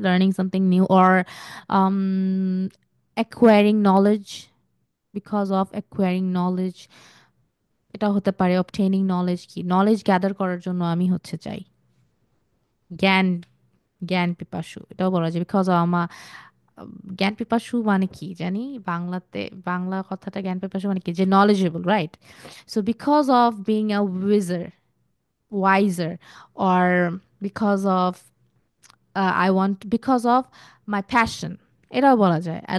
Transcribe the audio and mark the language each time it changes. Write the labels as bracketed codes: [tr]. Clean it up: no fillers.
[en] Learning something new or um, acquiring knowledge, because of acquiring knowledge. [bn] এটা হতে পারে [en] obtaining knowledge, [bn] কি knowledge gather করার জন্য আমি হচ্ছে চাই জ্ঞান, জ্ঞান পিপাসু এটাও বলা যায়। বিকজ আমার জ্ঞান পিপাসু মানে কি জানি বাংলাতে, বাংলা কথাটা জ্ঞান পিপাসু মানে কি, যে knowledgeable, right? [en] so because of being a wiser, wiser, or because of I want, because of my passion, [bn] এটাও বলা যায়।